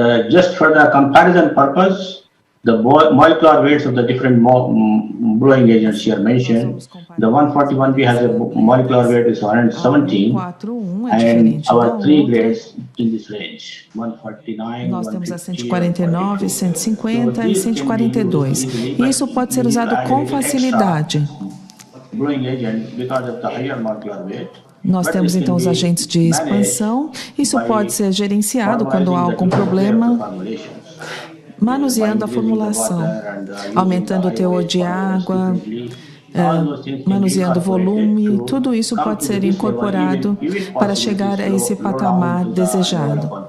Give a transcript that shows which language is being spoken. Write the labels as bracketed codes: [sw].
[en] Just for the comparison purpose, the molecular weights of the different blowing agents here mentioned. The 141B has a molecular weight is 117, and our three grades in this range, 149, [pt] Nós temos a 149, 150 e 142. E isso pode ser usado com facilidade. [en] Blowing agent because of the higher molecular weight. [pt] Nós temos, então, os agentes de expansão. Isso pode ser gerenciado quando há algum problema, manuseando a formulação, aumentando o teor de água, manuseando o volume. Tudo isso pode ser incorporado para chegar a esse patamar desejado.